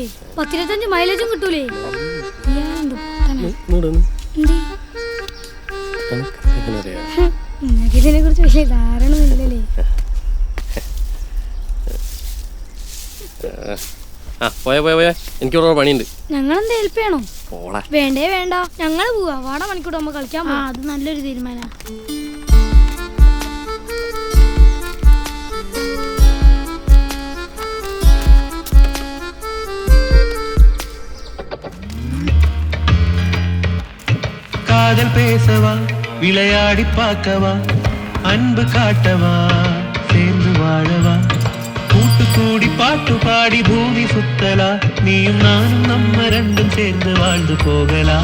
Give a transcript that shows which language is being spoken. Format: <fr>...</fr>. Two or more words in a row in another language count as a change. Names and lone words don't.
<ml>10-25 മൈലേജും കിട്ടൂലേ? ഇതിനെ കുറിച്ച് വലിയ ധാരണ ഇല്ലല്ലേ. പോയാ എനിക്കിവിടെ പണിയുണ്ട്. ഞങ്ങളെന്താ ഹെൽപ്പ് ചെയ്യണോ? വേണ്ടേ വേണ്ട, ഞങ്ങള് പോവാ. വാട മണിക്കൂർ നമ്മ കളിക്കാൻ. അത് നല്ലൊരു തീരുമാനം.</ml> <ta>காதல் பேசவா, விளையாடி பார்க்கவா, அன்பு காட்டவா, சேர்ந்து வாழவா, கூட்டு கூடி பாட்டு பாடி பூமி சுத்தலா, நீயும் நானும் நம்ம ரெண்டும் சேர்ந்து வாழ்ந்து போகலா.</ta>